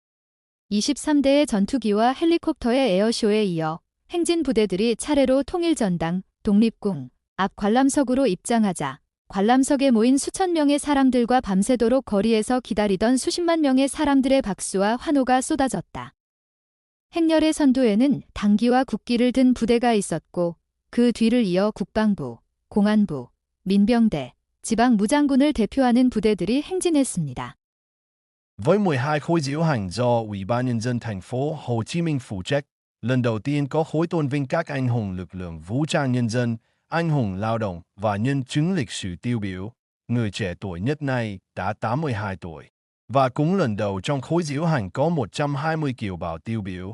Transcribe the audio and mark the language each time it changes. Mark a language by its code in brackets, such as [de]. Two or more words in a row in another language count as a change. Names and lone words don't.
[ko] 23대의 전투기와 헬리콥터의 에어쇼에 이어 행진 부대들이 차례로 통일전당, 독립궁, 앞 관람석으로 입장하자 관람석에 모인 수천 명의 사람들과 밤새도록 거리에서 기다리던 수십만 명의 사람들의 박수와 환호가 쏟아졌다. 행렬의 선두에는 당기와 국기를 든 부대가 있었고 그 뒤를 이어 국방부, 공안부, 민병대, 지방무장군을 대표하는 부대들이 행진했습니다. [vi] Với 12 khối diễu hành do Ủy ban Nhân dân thành phố Hồ Chí Minh phụ trách, lần đầu tiên có khối tôn vinh các anh hùng lực lượng vũ trang nhân dân, anh hùng lao động và nhân chứng lịch sử tiêu biểu. Người trẻ tuổi nhất này đã 82 tuổi. Và cũng lần đầu trong khối diễu hành có 120 kiều bào tiêu biểu.